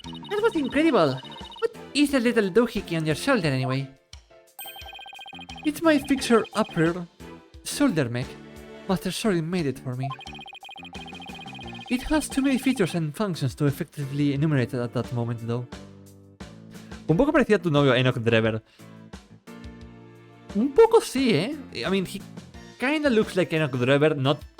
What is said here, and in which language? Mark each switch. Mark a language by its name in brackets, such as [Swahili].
[English] That was incredible. What is that little doohickey on your shoulder anyway? It's my fixture upper shoulder mech. Master Sorin made it for me. It has too many features and functions to effectively enumerate at that moment, though. [Spanish] Un poco parecía a tu novio Enoch Drever. Un poco sí, eh? [English] I mean, he kinda looks like Enoch Drever, not...